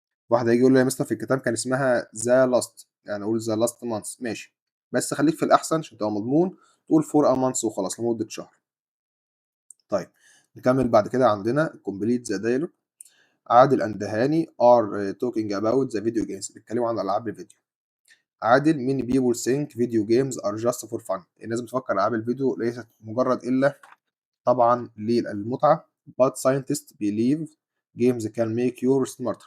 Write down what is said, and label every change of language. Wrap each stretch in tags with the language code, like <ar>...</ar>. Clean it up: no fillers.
<ar>واحد هيجي يقول لي يا مستر في الكتاب كان اسمها</ar> <en>the last,</en> <ar>يعني اقول</ar> <en>the last month</en> <ar>ماشي، بس خليك في الاحسن عشان تبقى مضمون تقول</ar> <en>four months</en> <ar>وخلاص لمده شهر. طيب نكمل بعد كده عندنا</ar> <en>Complete the dialogue. Adil and Hani are talking about the video games</en> <ar>بيتكلموا عن العاب الفيديو.</ar> <en>Adil many people think video games are just for fun.</en> <ar>الناس بتفكر العاب الفيديو ليست مجرد الا طبعا للمتعه.</ar> <en>but scientists believe games can make you smarter.</en>